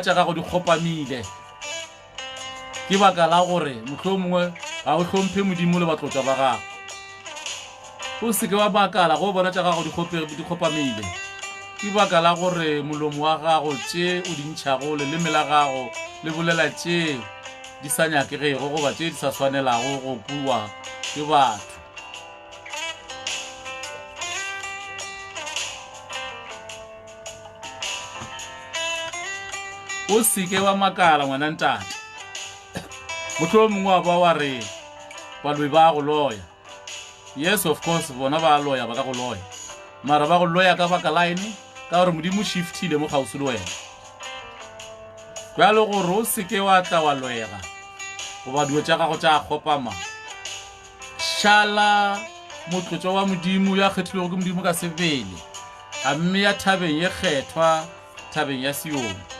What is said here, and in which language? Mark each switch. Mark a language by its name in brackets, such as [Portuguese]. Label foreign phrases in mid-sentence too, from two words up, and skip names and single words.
[Northern Sotho] tša gago di kgopamile ke baka la gore mohlomongwe ga o hlomphe modimo le batlotla ba gago o se ke wa makala ge o bona tša gago di kgopamile ke baka la gore molomo wa gago tše o di ntšhago leleme la gago le bolela tšeo di sa nyakegego goba tše di sa swanelago go bua ke batho. O seke wa makala ngwana ntate. Motho o mongwe wa ba wa re baloi ba go loya. [English] Yes, of course, [Northern Sotho] bona ba loya ba ka go loya. Mara ba go loya ka baka line ka gore modimo shiftile mo gausi le wena. Bjalo gore o seke wa tla wa loyega goba dilo tša gago tša kgopama. Šala motlotšo wa modimo ya kgethilego ke modimo ka sebele, a mme ya thabeng ye kgethwa, thabeng ya Sione.